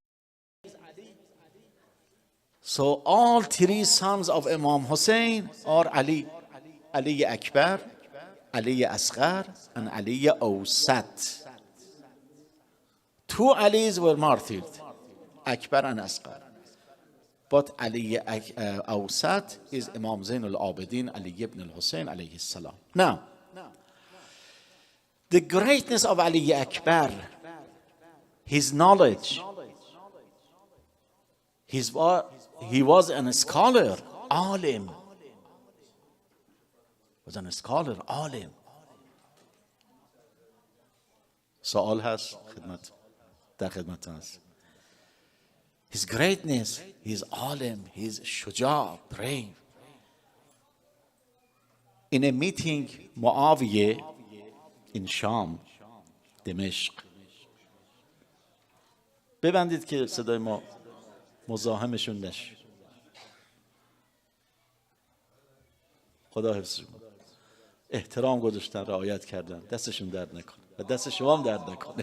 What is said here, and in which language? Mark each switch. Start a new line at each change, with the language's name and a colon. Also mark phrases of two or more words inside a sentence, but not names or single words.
English: So all 3 sons of Imam Hussein are Ali. Ali Akbar, Ali Asghar, and Ali Awsat. 2 Alis were martyred, Akbar and Asghar. But Ali Awsat is Imam Zain al-Abidin, Ali ibn al-Hussein
Arabic: عليه السلام.
English: Now, the greatness of Ali Akbar, his knowledge, he was a scholar, alim. was a scholar,
Persian: عالم. سوال هست در خدمت هست.
English: His greatness, his عالم, his شجاع, brave. In a meeting, معاویه in شام، دمشق.
Persian: ببندید که صدای ما مزاحمشون نشه. خدا حفظشون. احترام گذاشتن، رعایت کردن، دستشون درد نکنه و دست شما هم درد نکنه.